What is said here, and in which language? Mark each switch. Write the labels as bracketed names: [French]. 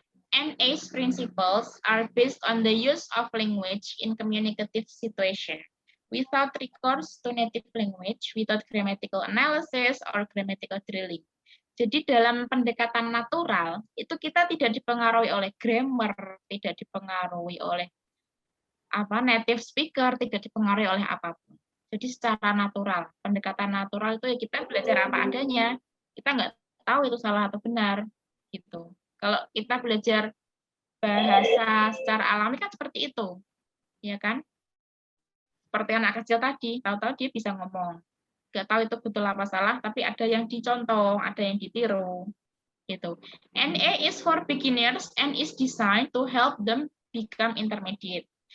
[English] NA's principles are based on the use of language in communicative situation, without recourse to native language, without grammatical analysis or grammatical drilling. [Indonesian] Jadi dalam pendekatan natural, itu kita tidak dipengaruhi oleh grammar, tidak dipengaruhi oleh native speaker, tidak dipengaruhi oleh apapun. Jadi secara natural, pendekatan natural itu ya kita belajar apa adanya. Kita nggak tahu itu salah atau benar, gitu. Kalau kita belajar bahasa secara alami kan seperti itu, ya kan? Seperti anak kecil tadi, tahu-tahu dia bisa ngomong. Nggak tahu itu betul apa salah, tapi ada yang dicontoh, ada yang ditiru, gitu. [English] NA is for beginners and is designed to help them become intermediate.